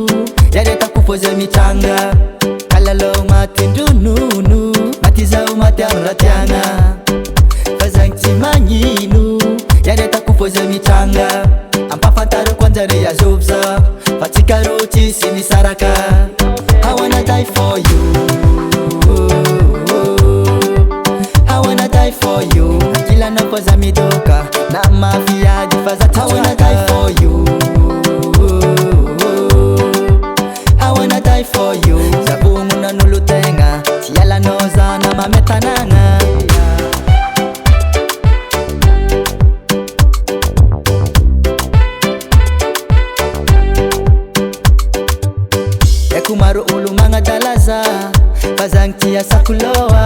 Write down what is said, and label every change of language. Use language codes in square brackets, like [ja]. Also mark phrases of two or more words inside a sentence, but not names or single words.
[mg] Yaretako fô zay mitranga, kalalao maty ndronono. Maty zaho maty amy ratiagna, fa zagny tsy magnino. Yaretako fô zay mitranga, ampafantarako anjare azovy za, fa tsika ro tsisy misaraka. [en] I wanna die for you, I wanna die for you. [mg] Ankilanao fô za midoka, na mafiady fa za [en] I wanna die for you, I wanna die for you. [mg] Zavogno n'olo tegna, tsy ialanao za na mame tanagna. Eko maro olo magnadalaza, fa zagny ty asako loa.